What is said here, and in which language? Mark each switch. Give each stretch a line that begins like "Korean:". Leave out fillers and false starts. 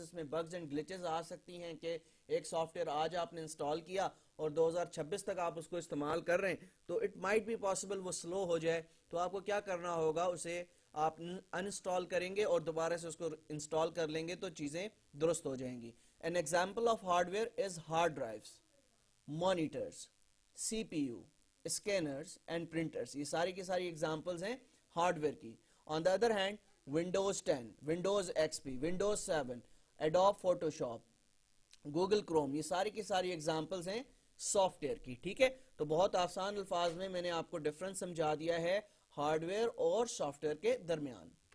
Urdu: اس میں bugs and glitches آ سکتی ہیں کہ ایک سافٹ ویئر آج آپ نے انسٹال کیا اور 2026 تک آپ اس کو استعمال کر رہے ہیں, تو اٹ مائٹ بی پاسبل وہ سلو ہو جائے. تو آپ کو کیا کرنا ہوگا؟ اسے آپ انسٹال کریں گے اور دوبارہ سے اس کو انسٹال کر لیں گے تو چیزیں درست ہو جائیں گی.
English: An example of hardware is hard drives, monitors, CPU, scanners and printers.
Urdu: یہ ساری کی ساری examples ہیں ہارڈ ویئر کی.
English: On the other hand, Windows 10, Windows XP, Windows 7, Adobe Photoshop, Google Chrome,
Urdu: یہ ساری کی ساری examples ہیں سافٹ ویئر کی. ٹھیک ہے, تو بہت آسان الفاظ میں میں نے آپ کو ڈفرنس سمجھا دیا ہے ہارڈ ویئر اور سافٹ ویئر کے درمیان.